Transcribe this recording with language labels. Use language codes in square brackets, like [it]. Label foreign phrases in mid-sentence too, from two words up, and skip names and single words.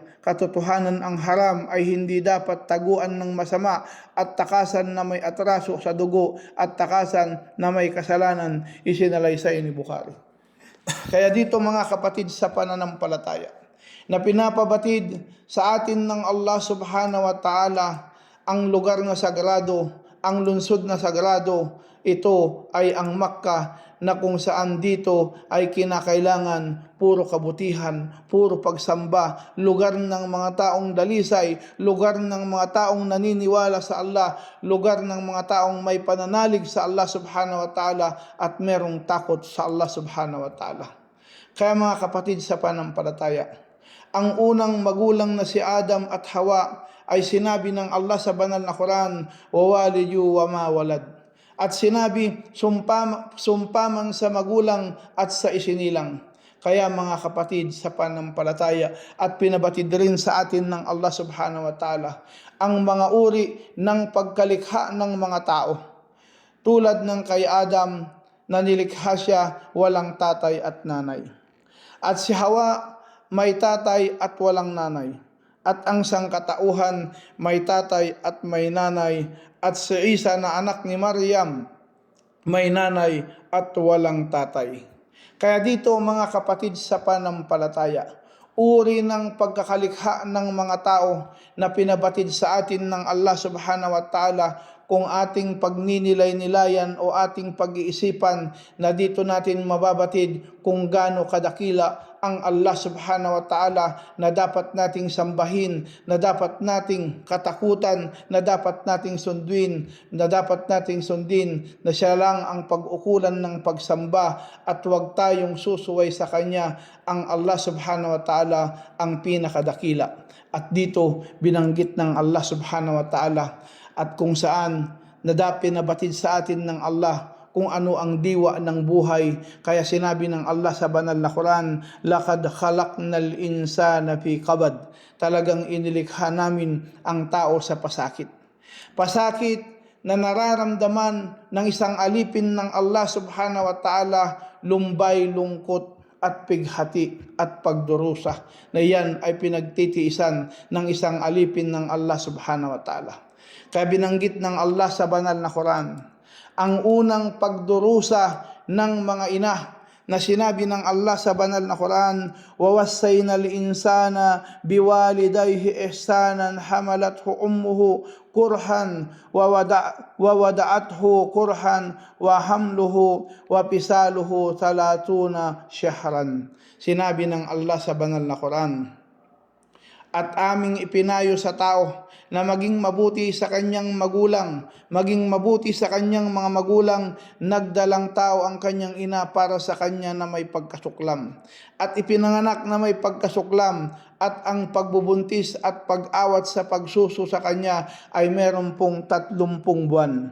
[tl] Katotohanan, ang haram ay hindi dapat taguan ng masama, at takasan na may atraso sa dugo at takasan na may kasalanan, isinalaysay ni Bukhari. Kaya dito mga kapatid sa pananampalataya, na pinapabatid sa atin ng Allah [ar] سبحانه وتعالى [tl] ang lugar na sagrado, ang lungsod na sagrado, ito ay ang Makkah, na kung saan dito ay kinakailangan puro kabutihan, puro pagsamba, lugar ng mga taong dalisay, lugar ng mga taong naniniwala sa Allah, lugar ng mga taong may pananalig sa Allah [ar] سبحانه وتعالى [tl] at merong takot sa Allah [ar] سبحانه وتعالى. [tl] Kaya mga kapatid sa panampalataya, ang unang magulang na si Adam at Hawa ay sinabi ng Allah sa banal na Quran, [ar] "ووالد وما ولد." [tl] At sinabi, sumpa man sa magulang at sa isinilang. Kaya mga kapatid sa panampalataya, at pinabatid rin sa atin ng Allah [ar] سبحانه وتعالى [tl] ang mga uri ng pagkalikha ng mga tao. Tulad ng kay Adam na nilikha siya walang tatay at nanay. At si Hawa may tatay at walang nanay. At ang sangkatauhan may tatay at may nanay. At si Isa na anak ni Maryam may nanay at walang tatay. Kaya dito mga kapatid sa panampalataya, uri ng pagkakalikha ng mga tao na pinabatid sa atin ng Allah [ar] سبحانه وتعالى, [tl] kung ating pagninilay-nilayan o ating pag-iisipan, na dito natin mababatid kung gaano kadakila ang Allah [ar] سبحانه وتعالى [tl] na dapat nating sambahin, na dapat nating katakutan, na dapat nating sundin, na siya lang ang pag-ukulan ng pagsamba at huwag tayong susuway sa Kanya. Ang Allah [ar] سبحانه وتعالى [tl] ang pinakadakila. At dito binanggit ng Allah [ar] سبحانه وتعالى [tl] at kung saan pinabatid sa atin ng Allah kung ano ang diwa ng buhay. Kaya sinabi ng Allah sa banal na Quran, [ar] "لقد خلقنا الإنسان في كبد." [tl] Talagang inilikha namin ang tao sa pasakit. Pasakit na nararamdaman ng isang alipin ng Allah [ar] سبحانه وتعالى, [tl] lumbay, lungkot at pighati at pagdurusa, na yan ay pinagtitiisan ng isang alipin ng Allah [ar] سبحانه وتعالى. [tl] Kaya binanggit ng Allah sa banal na Quran ang unang pagdurusa ng mga ina, na sinabi ng Allah sa banal na Quran, [ar] "ووصينا الإنسان بوالديه إحسانا حملته أمه كرها ووضعته كرها وحمله وفصاله 30 شهرا." [tl] Sinabi ng Allah sa banal na Quran, at aming ipinayo sa tao na maging mabuti sa kanyang magulang, maging mabuti sa kanyang mga magulang, nagdalang tao ang kanyang ina para sa kanya na may pagkasuklam. At ipinanganak na may pagkasuklam, at ang pagbubuntis at pag-awat sa pagsuso sa kanya ay meron pong 30 buwan.